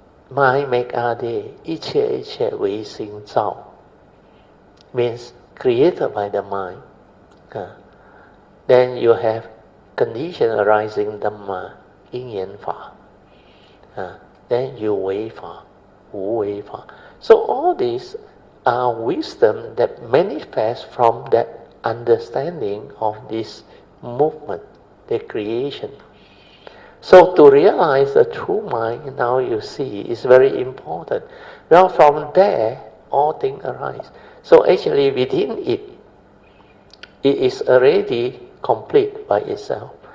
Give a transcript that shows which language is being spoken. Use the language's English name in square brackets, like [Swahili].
[English] Mind make a day, [Chinese] 一切一切唯心造. [English] Means created by the mind. Then you have condition arising Dhamma, 因缘法. Then [Chinese] 有为法, 无为法. [English] So all these are wisdom that manifest from that understanding of this movement, the creation. So to realize the true mind, now you see, is very important. Now from there, all things arise. So actually within it, it is already complete by itself.